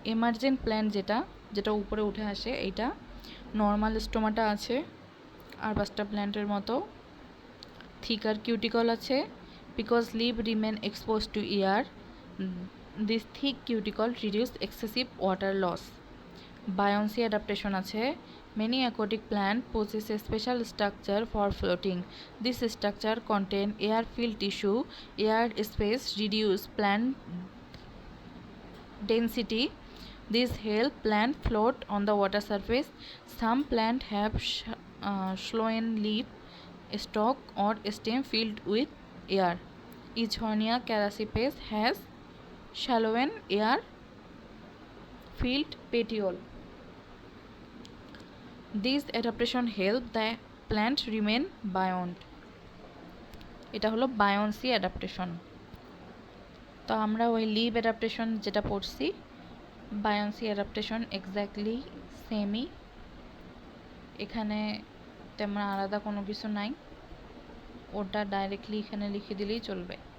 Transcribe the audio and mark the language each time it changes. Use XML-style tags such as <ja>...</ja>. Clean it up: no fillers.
<bn>এমার্জেন্ট plant যেটা উপরে উঠে আসে, এইটা নর্মাল স্টোমাটা আছে আর পাঁচটা প্ল্যান্টের মতো।</bn> <en>thicker cuticle</en> <bn>আছে</bn> <en>Because leave remain expose to air. This thick cuticle reduce excessive water loss.</en> <bn>বায়োন্সি adaptation আছে।</bn> <en>Many aquatic plants possess a special structure for floating. This structure contains air-filled tissue. Air space reduce plant density. This help plant float on the water surface. Some plants have phloem leaf stalk or stem filled with air. Echonia carassipes has shallow air-filled petiole. These adaptation help the plant remain buoyant.</en> <bn>এটা হলো বায়োন্সি adaptation. তো আমরা ওই leave adaptation যেটা পড়ছি, বায়োন্সি adaptation exactly সেমই। এখানে তেমন আলাদা কোনো কিছু নাই, ওটা ডাইরেক্টলি এখানে লিখে দিলেই চলবে।</bn>